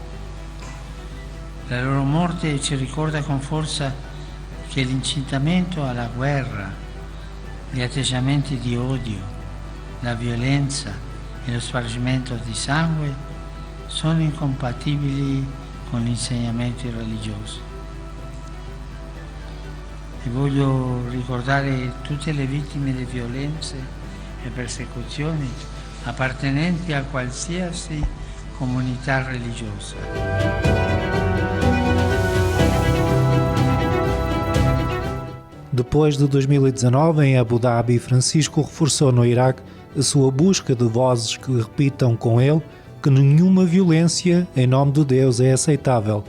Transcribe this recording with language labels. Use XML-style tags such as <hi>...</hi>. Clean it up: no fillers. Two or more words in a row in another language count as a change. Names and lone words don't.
<it>La loro morte ci ricorda con forza che l'incitamento alla guerra, gli atteggiamenti di odio, la violenza e lo spargimento di sangue sono incompatibili con l'insegnamento religioso. E voglio ricordare tutte le vittime di violenze e persecuzioni appartenenti a qualsiasi comunità religiosa.</it> <pt>Depois de 2019, em Abu Dhabi, Francisco reforçou no Iraque a sua busca de vozes que repitam com ele que nenhuma violência em nome de Deus é aceitável.</pt>